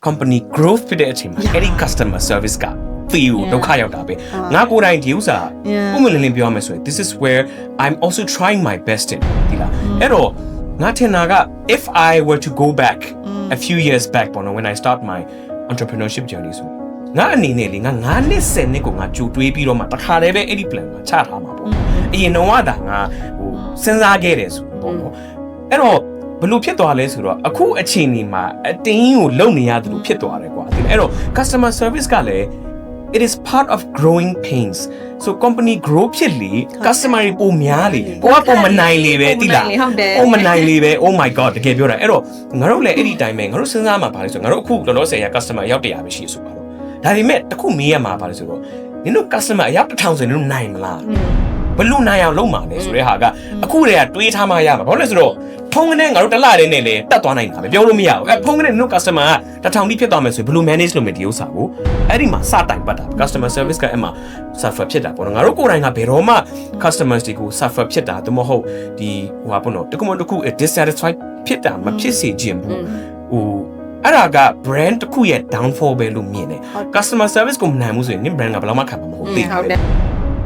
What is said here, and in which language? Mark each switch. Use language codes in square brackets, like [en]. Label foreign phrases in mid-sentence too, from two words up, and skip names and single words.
[en] company growth [my] ဖြစ်တဲ့အချိန်မှာအဲ့ဒီ [en] customer service [my] က feel ဒုက္ခရောက်တာပဲငါကိုယ်တိုင်ဒီဥစ္စာပုံမှန်လင်းပြောရမယ်ဆိုရင် [en] this is where I'm also trying my best in [my] ဒီလားအဲ့တော့ငါထင်တာက [en] if I were to go back a few years back [my] ပေါ့နော် [en] when I start my entrepreneurship journey [my] ဆိုငါအနေနဲ့လေငါ9နှစ်10နှစ်ကိုငါကြိုတွေးပြီးတော့မှတခါတည်း ပဲအဲ့ဒီ plan ကိုချထားမှာပေါ့အရင်တော့ကငါဟိုစဉ်းစားခဲ့တယ်ဆိုပေါ့နော်အဲ့တော့ဘလို့ဖြစ်သွားလဲဆိုတော့အခုအချိန်ဒီမှာအတင်းကိုလုံနေရတယ်လို့ဖြစ်သွားတယ်ကွာအဲ့တော့ [en] customer service [my] ကလည်း [en] it is part of growing pains so company grow [my] ဖြစ်လေ customer တွေပုံများလေကိုကပုံမနိုင်လေပဲတိလားပုံမနိုင်လေပဲ [en] oh my god [my] တကယ်ပြောတာအဲ့တော့ငါတို့လည်းအဲ့ဒီတိုင်းပဲငါတို့စဉ်းစားမှာပါလေဆိုငါတို့အခုလောလောဆယ် ရ customer ရောက်100ပဲရှိဆိုပါတော့ဒါပေမဲ့တခုမေးရမှာပါလေဆိုတော့နင်တို့ customer အယောက်1000ဆိုနင်တို့နိုင်မလားဘလို့နိုင်အောင်လုပ်မှာ လဲဆိုတဲ့ဟာကအခုတည်းကတွေးထားမှရမှာဘာလို့လဲဆိုတော့ဖုန်းကနေငါတို့တစ်လတည်းနဲ့လေတက်သွားနိုင်တာပဲပြောလို့မရဘူးဖုန်းကနေတို့ customer က1000တိဖြစ်သွားမယ်ဆိုရင်ဘလို့ manage လုပ်မယ်ဒီဥစ္စာကိုအဲ့ဒီမှာစတိုင်ပတ်တာ [en] customer service [my] ကအဲ့မှာ suffer ဖြစ်တာပေါ့နော်ငါတို့ကိုယ်တိုင်ကဘယ်တော့မှ customers တွေကို suffer ဖြစ်တာတမဟုတ်ဒီဟိုဟာပေါ့နော်တခုမှတခု dissatisfied ဖြစ်တာမဖြစ်စေခြင်းဘူးဟိုအဲ့ဒါက brand တစ်ခုရဲ့ downfall ပဲလို့မြင်တယ် [en] customer service [my] ကိုမနိုင်ဘူးဆိုရင် brand ကဘယ်တော့မှခံမှာမဟုတ်ဘူး